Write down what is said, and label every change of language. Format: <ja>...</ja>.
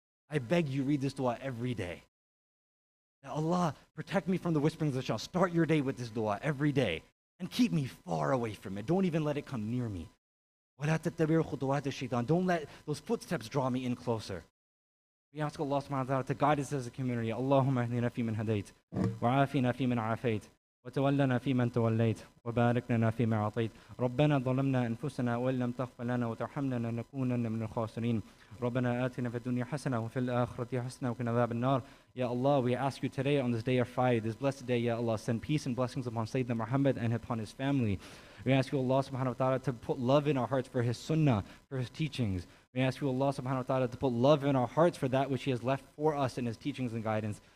<en>I beg you, read this dua every day. That Allah, protect me from the whisperings of shaitan. Start your day with this dua every day. And keep me far away from it. Don't even let it come near me.</en> <ar>وَلَا تَتَّبِعُوا خُطُوَاتِ الشَّيْطَانِ.</ar> <en>Don't let those footsteps draw me in closer. We ask Allah subhanahu wa ta'ala to guide us as a community.</en> <ar>Allahumma ahdina fi man hadayt, wa afina fi man afayt, وتولنا فيمن توليت وبارك لنا فيما أعطيت ربنا ظلمنا أنفسنا وإن لم تغفر لنا وترحمنا لنكونن من الخاسرين ربنا آتنا في الدنيا حسنة وفي الآخرة حسنة وقنا عذاب النار.</ar> <en>Ya Allah, we ask you today on this day of Friday, this blessed day, Ya Allah, send peace and blessings upon Sayyidina Muhammad and upon his family. We ask you, Allah subhanahu wa ta'ala, to put love in our hearts for his sunnah, for his teachings. We ask you, Allah subhanahu wa ta'ala, to put love in our hearts for that which he has left for us in his teachings and guidance.</en>